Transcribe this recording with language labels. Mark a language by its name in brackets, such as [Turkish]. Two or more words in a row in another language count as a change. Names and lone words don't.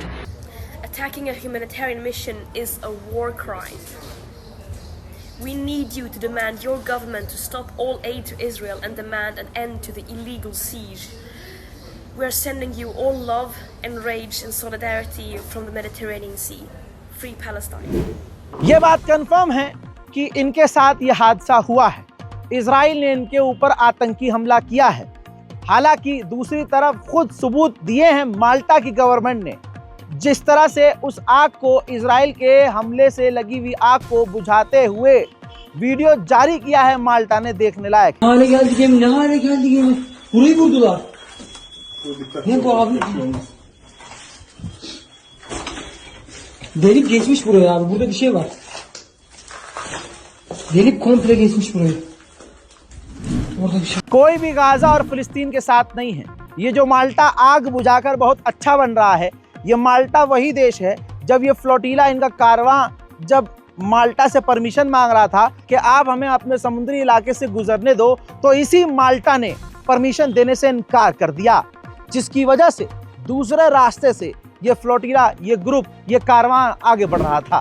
[English] Attacking a humanitarian mission is a war crime. We need you to demand your government to stop all aid to Israel and demand an end to the illegal siege. We are sending you all love and rage and solidarity from the Mediterranean Sea. Free Palestine. [Hindi] ये बात कंफर्म है कि इनके साथ ये हादसा हुआ है। इजराइल ने इनके ऊपर आतंकी हमला किया है। हालांकि दूसरी तरफ खुद सबूत दिए हैं माल्टा की गवर्नमेंट ने, जिस तरह से उस आग को, इजराइल के हमले से लगी हुई आग को बुझाते हुए वीडियो जारी किया है माल्टा ने, देखने लायक। [Turkish] Ne hale geldi gemi? Burayı vurdular. Ne bu abi? Delip geçmiş buraya abi. Burada bir şey var. Delip komple geçmiş burayı. Orada bir şey. [Hindi] कोई भी गाजा और फिलिस्तीन के साथ नहीं है। ये जो माल्टा आग बुझाकर बहुत अच्छा बन रहा है, ये माल्टा वही देश है जब ये फ्लोटीला, इनका कारवां जब माल्टा से परमिशन मांग रहा था कि आप हमें अपने समुद्री इलाके से गुजरने दो, तो इसी माल्टा ने परमिशन देने से इनकार कर दिया, जिसकी वजह से दूसरे रास्ते से ये फ्लोटीला, ये ग्रुप, ये कारवां आगे बढ़ रहा था।